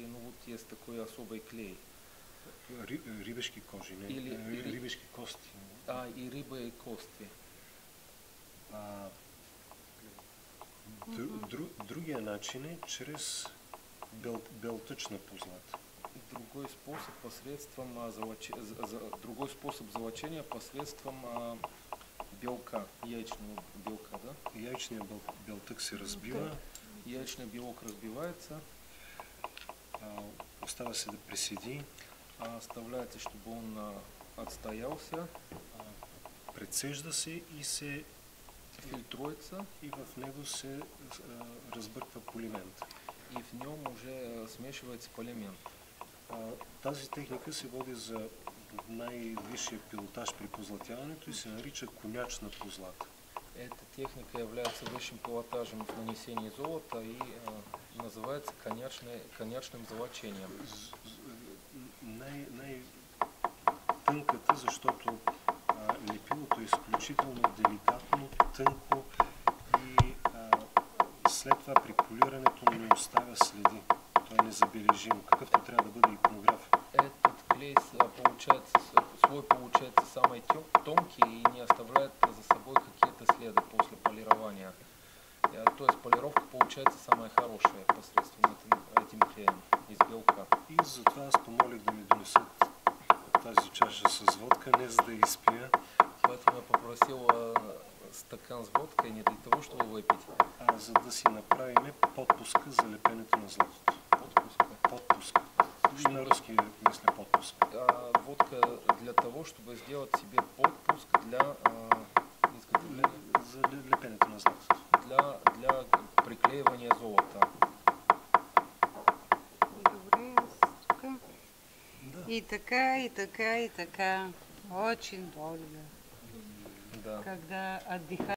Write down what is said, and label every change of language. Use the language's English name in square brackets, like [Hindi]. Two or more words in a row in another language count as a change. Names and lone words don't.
[Russian] Ну вот есть такой особый клей. [Bulgarian] Рибешки кожи, не? Рибешки кости. [Russian] И рыба и кости. [Bulgarian] Другия начин е чрез белтъчна позлата. [Russian] Другой способ золочения посредством белка, яичного белка, да? [Bulgarian] Яичният белтък се разбива. [Russian] Яичный белок разбивается. [Bulgarian] Остава се да преседи. [Russian] Оставляется, чтобы он отстоялся. [Bulgarian] Прецежда се и се [Russian] фильтруется. [Bulgarian] И в него се разбърква полимент. [Russian] И в нем уже смешивается полимент. [Bulgarian] Тази техника се води за най-висшия пилотаж при позлатяването и се нарича конячна позлата. [Russian] Эта техника является высшим пилотажем в нанесении золота и называется конячным золочением. [Bulgarian] Най-тънката, защото лепилото е изключително деликатно, тънко и след това при полирането не оставя следи. То е незабележимо, какъвто трябва да бъде иконограф. [Russian] Этот клей получается самый тонкий и не оставляет за собой какие-то следы после полирования. То есть полировка получается самая хорошая посредством этим клеем из белка. [Bulgarian] И затова аз помолих да ми донесат тази чаша с водка, не за да изпия. [Russian] Поэтому я попросил стакан с водкой не для того, чтобы выпить, [Bulgarian] а за да си направим подпуска за лепенето на златото. Подпуска. На русски мисля подпуск. [Russian] Водка для того, чтобы сделать себе подпуск для изготовления. [Bulgarian] За лепенето на златото. [Russian] Для приклеивания золота. [Bulgarian] Добре, тук. Да. И така. [Russian] Очень долго. Да. Когда отдыхаешь.